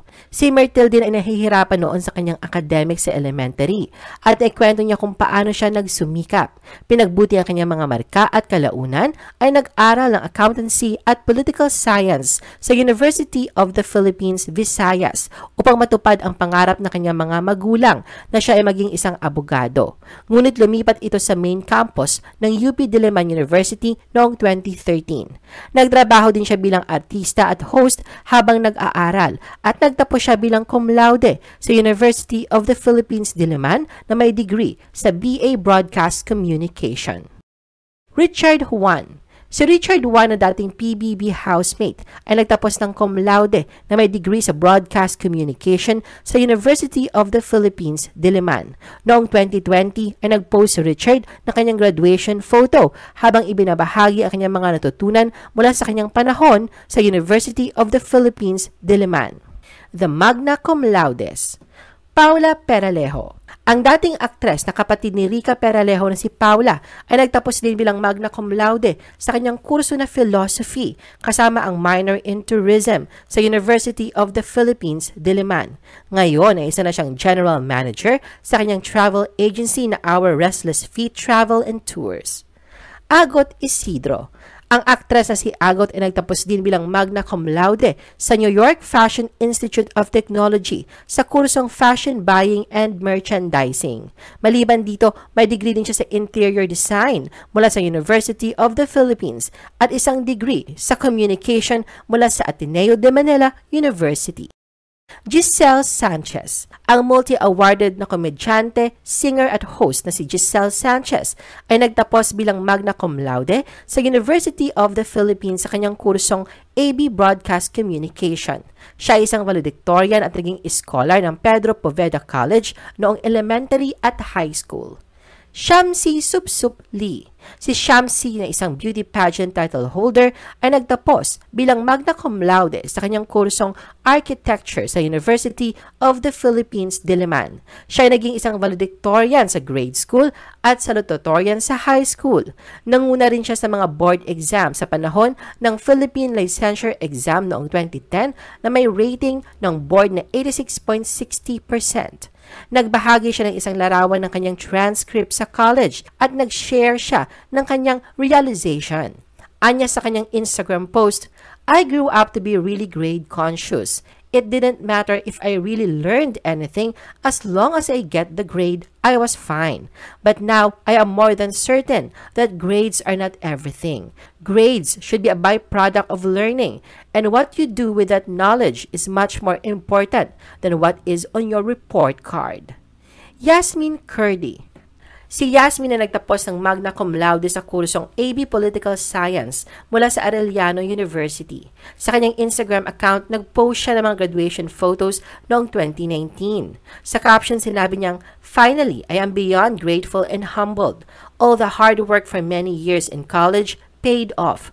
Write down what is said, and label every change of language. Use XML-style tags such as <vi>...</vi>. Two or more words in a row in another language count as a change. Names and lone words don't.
<tl>Si Myrtle din ay nahihirapan noon sa kanyang academics sa elementary at ikwento niya kung paano siya nagsumikap. Pinagbuti ang kanyang mga marka at kalaunan ay nag-aral ng accountancy at political science sa University of the Philippines, Visayas upang matupad ang pangarap ng kanyang mga magulang na siya ay maging isang abogado. Ngunit lumipat ito sa main campus ng UP Diliman University noong 2013. Nagtrabaho din siya bilang artista at host habang nag-aaral at nagtapos siya bilang cum laude sa University of the Philippines Diliman na may degree sa BA Broadcast Communication. Richard Juan. Si Richard Juan na dating PBB housemate ay nagtapos ng cum laude na may degree sa Broadcast Communication sa University of the Philippines, Diliman. Noong 2020 ay nag-post si Richard ng kanyang</tl> <en>graduation photo</en> <tl>habang ibinabahagi ang kanyang mga natutunan mula sa kanyang panahon sa University of the Philippines, Diliman.</tl> <en>The Magna Cum Laudes.</en> <tl>Paula Peralejo. Ang dating aktres na kapatid ni Rica Peralejo na si Paula ay nagtapos din bilang magna cum laude sa kanyang kurso na philosophy kasama ang</tl> <en>minor in tourism</en> <tl>sa University of the Philippines, Diliman. Ngayon ay isa na siyang</tl> <en>general manager</en> <tl>sa kanyang</tl> <en>travel agency</en> <tl>na Our Restless Feet Travel and Tours. Agot Isidro. Ang aktres na si Agot ay nagtapos din bilang magna cum laude sa New York Fashion Institute of Technology sa kursong Fashion Buying and Merchandising. Maliban dito, may degree din siya sa Interior Design mula sa University of the Philippines at isang degree sa Communication mula sa Ateneo de Manila University. Giselle Sanchez. Ang multi-awarded na komedyante, singer at host na si Giselle Sanchez ay nagtapos bilang magna cum laude sa University of the Philippines sa kanyang kursong AB Broadcast Communication. Siya ay isang valedictorian at naging scholar ng Pedro Poveda College noong elementary at high school. Shamsi Supsup Lee. Si Shamsi na isang beauty pageant title holder ay nagtapos bilang magna cum laude sa kanyang kursong Architecture sa University of the Philippines, Diliman. Siya ay naging isang valedictorian sa</tl> <en>grade school</en> <tl>at salutatorian sa</tl> <en>high school.</en> <tl>Nanguna rin siya sa mga</tl> <en>board exam</en> <tl>sa panahon ng Philippine Licensure Exam noong 2010 na may rating ng board na 86.60%. Nagbahagi siya ng isang larawan ng kanyang transcript sa college at nag-share siya ng kanyang realization. Anya sa kanyang</tl> <en>Instagram post, I grew up to be really grade conscious. It didn't matter if I really learned anything as long as I get the grade, I was fine. But now, I am more than certain that grades are not everything. Grades should be a byproduct of learning, and what you do with that knowledge is much more important than what is on your report card.</en> <tl>Yasmin Curdy. Si Yasmin na nagtapos ng magna cum laude sa kursong AB Political Science mula sa Arellano University. Sa kanyang Instagram account, nag-post siya ng mga</tl> <en>graduation photos</en> <tl>noong 2019. Sa caption, sinabi niyang,</tl> <en>"Finally, I am beyond grateful and humbled. All the hard work for many years in college paid off."</en>